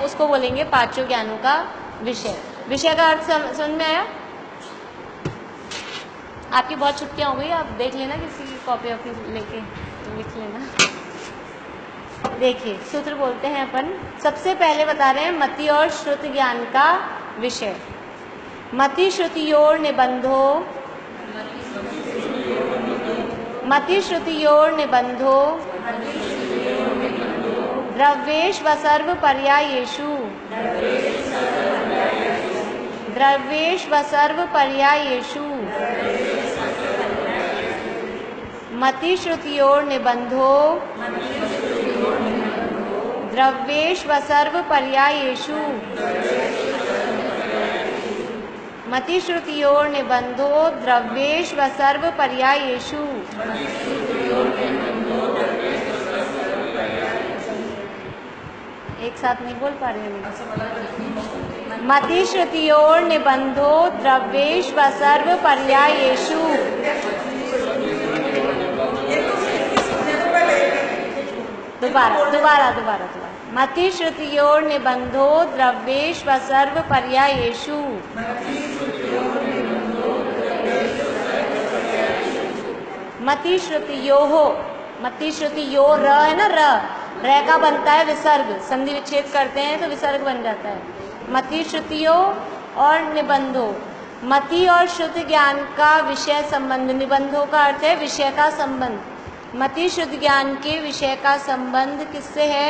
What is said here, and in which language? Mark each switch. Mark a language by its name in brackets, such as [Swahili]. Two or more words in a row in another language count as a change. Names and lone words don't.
[Hindi] उसको बोलेंगे पांचों ज्ञानों का विषय। विषय का अर्थ समझ में आया? आपकी बहुत छुट्टियां हो गई, आप देख लेना, किसी की कॉपी वॉपी लेके लिख लेना। देखिए, सूत्र बोलते हैं अपन। सबसे पहले बता रहे हैं मति और श्रुति ज्ञान का विषय। [Sanskrit] मति श्रुतियोर निबंधो, मति श्रुतियोर निबंधो द्रव्येश व सर्व पर्यायेषु, द्रव्येश व सर्व पर्यायेषु मति श्रुतियोर निबंधो द्रव्येश व सर्व पर्यायेषु, मति श्रुतियोर निबंधो द्रव्येश व सर्व पर्यायेषु। [Hindi] एक साथ नहीं बोल पा रहे हैं। [Sanskrit] मति श्रुतियोर निबंधो द्रव्येश व सर्व पर्यायेषु। [Hindi] दोबारा। [Sanskrit] मति श्रुतियोर निबंधो द्रव्येश व सर्व पर्यायेषु। मति श्रुतियोः, मति श्रुतियो [Hindi] र है ना, र का बनता है विसर्ग। संधि विच्छेद करते हैं तो विसर्ग बन जाता है। [Sanskrit] मति श्रुतियो [Hindi] और निबंधो, मति और श्रुति ज्ञान का विषय संबंध। निबंधों का अर्थ है विषय का संबंध। मति शुद्ध ज्ञान के विषय का संबंध किससे है?